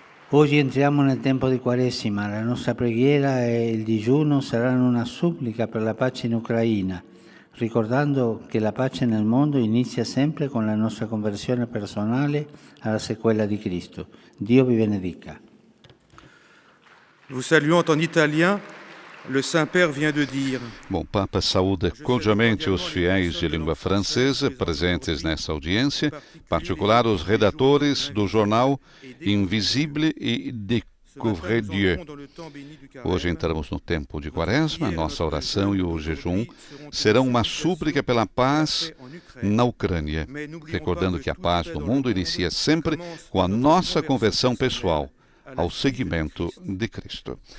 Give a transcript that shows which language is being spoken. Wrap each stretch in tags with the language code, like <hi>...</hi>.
<it>Oggi entriamo nel tempo di Quaresima, la nostra preghiera e il digiuno saranno una supplica per la pace in Ucraina, ricordando che la pace nel mondo inizia sempre con la nostra conversione personale alla sequela di Cristo. Dio vi benedica.</it> <fr>Vous saluant en italien, le Saint-Père vient de dire.</fr> <pt>Bom, Papa saúda cordialmente os fiéis de língua francesa presentes nessa audiência, em particular os redatores do jornal Invisible e Découvrez Dieu. Hoje entramos no tempo de Quaresma, nossa oração e o jejum serão uma súplica pela paz na Ucrânia, recordando que a paz no mundo inicia sempre com a nossa conversão pessoal ao seguimento de Cristo.</pt>